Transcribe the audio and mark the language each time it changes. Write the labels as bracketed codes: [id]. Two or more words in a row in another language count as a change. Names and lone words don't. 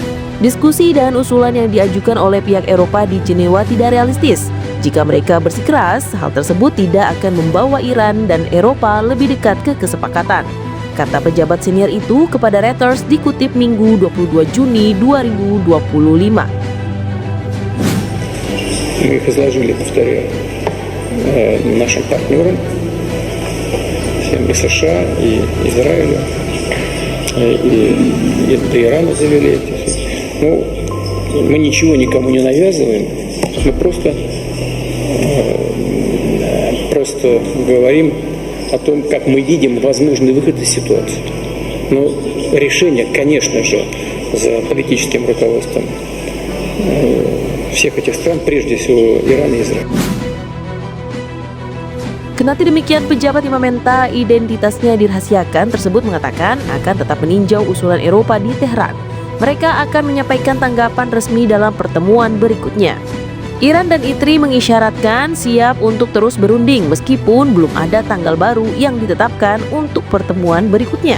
[id] Diskusi dan usulan yang diajukan oleh pihak Eropa di Jenewa tidak realistis. Jika mereka bersikeras, hal tersebut tidak akan membawa Iran dan Eropa lebih dekat ke kesepakatan, kata pejabat senior itu kepada Reuters dikutip Minggu 22 Juni 2025. [ru] Мы их изложили, повторяю, нашим партнерам, всем и США, и Израилю, и Ирану завели эти все. Ну, мы ничего никому не навязываем, мы просто говорим о том, как мы видим возможный выход из ситуации. Но решение, конечно же, за политическим руководством всех этих стран, прежде всего Ирана и Израиль. [id] Kendati demikian, pejabat yang meminta identitasnya dirahasiakan tersebut mengatakan akan tetap meninjau usulan Eropa di Teheran. Mereka akan menyampaikan tanggapan resmi dalam pertemuan berikutnya. Iran dan ITRI mengisyaratkan siap untuk terus berunding meskipun belum ada tanggal baru yang ditetapkan untuk pertemuan berikutnya.